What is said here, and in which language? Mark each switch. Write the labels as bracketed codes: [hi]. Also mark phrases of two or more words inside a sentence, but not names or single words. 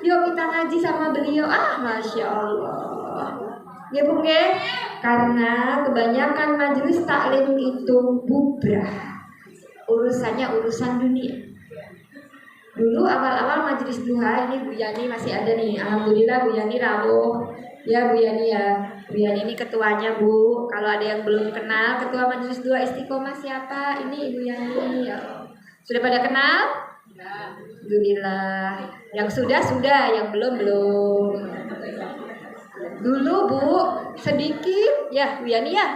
[id] Yuk kita ngaji sama beliau. [ar] ما شاء الله. [id] Ya Bu ya, karena kebanyakan majelis taklim itu bubrah. Urusannya urusan dunia. Dulu awal-awal majelis duha ini Bu Yani masih ada nih. Alhamdulillah Bu Yani rawuh. Ya Bu Yani ya. Bu Yani ini ketuanya Bu. Kalau ada yang belum kenal ketua majelis duha Istiqomah siapa? Ini Ibu Yani ya. Sudah pada kenal? Alhamdulillah. Yang sudah, yang belum. Dulu Bu, sedikit ya Bu Yani ya.